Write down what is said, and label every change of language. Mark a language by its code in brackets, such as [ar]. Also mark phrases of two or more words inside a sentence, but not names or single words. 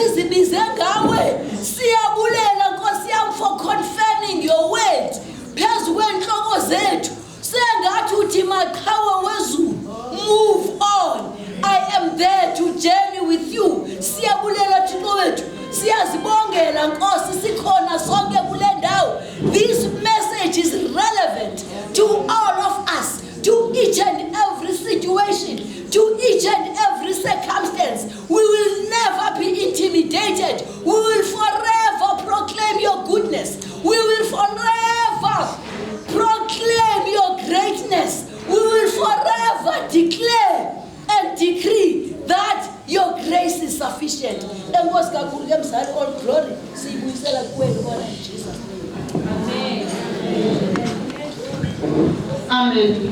[xh] sizibize ngawe siyabulela Nkosi yami [en] for confirming your word [xh] phezu kwenhloko zethu sengathi uthi maqhawe wezulu [en] move on. I am there to journey with you. [xh] Siyabulela Thixo wethu siyazibongela Nkosi sikhona sonke kule ndawo. [en] This message is relevant to all of us, to each and every situation, to each and every circumstance. We will never be intimidated. We will forever proclaim your goodness. We will forever proclaim your greatness. We will forever declare and decree that your grace is sufficient. [xh] Enkosi kakhulu ke mzali, [en] all glory [xh] siyibuyisela kuwena [en] Lord in Jesus name. Amen. Amen.